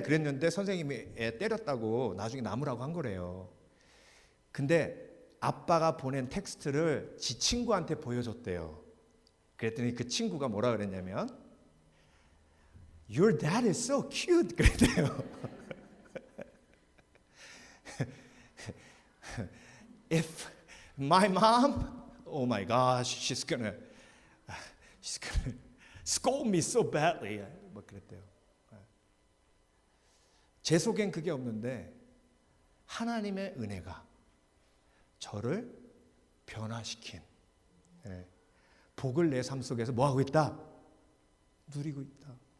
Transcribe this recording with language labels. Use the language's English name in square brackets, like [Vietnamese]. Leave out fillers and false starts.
[Korean] 그랬는데 선생님이 애 때렸다고 나중에 나무라고 한 거래요. 근데 아빠가 보낸 텍스트를 지 친구한테 보여줬대요. 그랬더니 그 친구가 뭐라 그랬냐면 [English] Your dad is so cute [Korean] 그랬대요. [English] If my mom, oh my gosh, she's gonna scold me so badly. [Korean] 뭐 그랬대요. 제 속엔 그게 없는데 하나님의 은혜가 저를 변화시킨 복을 내 삶 속에서 뭐 하고 있다? 누리고 있다.